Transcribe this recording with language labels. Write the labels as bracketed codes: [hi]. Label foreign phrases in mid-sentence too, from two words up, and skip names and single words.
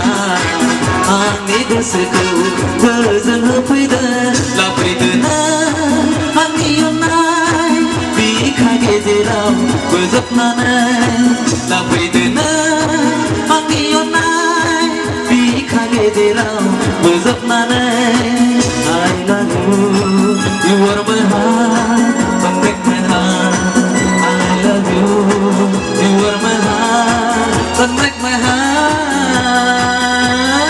[brx] आंनि गोसोखौ गोजोन होफैदो लाफैदोना आंनि अननाय बिखा गेजेराव बोजबनानै लाफैदोना आंनि अननाय बिखा गेजेराव बोजबनानै [en] I love you, you are my heart, [brx] don't break my heart. [en] I love you, you are my heart, don't break my heart.